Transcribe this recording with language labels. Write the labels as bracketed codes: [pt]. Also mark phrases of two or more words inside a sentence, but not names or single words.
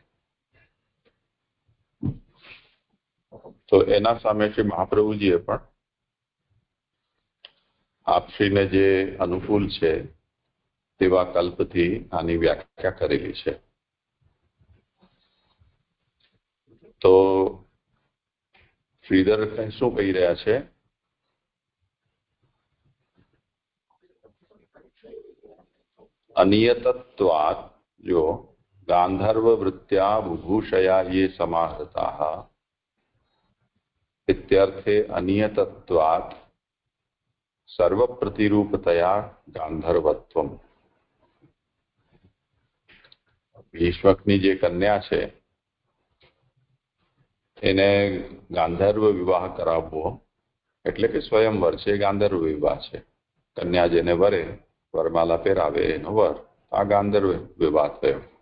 [gu] તો એના સામે શ્રી મહાપ્રભુજીએ પણ આપશ્રીને જે અનુકૂળ છે તેવા કલ્પથી આની વ્યાખ્યા કરેલી છે. તો શ્રીધર શું કહી રહ્યા છે? [sa] अनियतत्वात् जो गांधर्व वृत्त्या बुभूषया ये समाहृताः इत्यर्थे अनियतत्वात् सर्व प्रतिरूपतया गांधर्वत्वम. [gu] ભીષ્મકની જે કન્યા છે એને ગાંધર્વ વિવાહ કરાવવો એટલે કે સ્વયંવર છે, ગાંધર્વ વિવાહ છે. કન્યા જેને વરે વરમાલા પહેરાવે એનો વર, આ ગાંધર્વ વિવાહ થયો.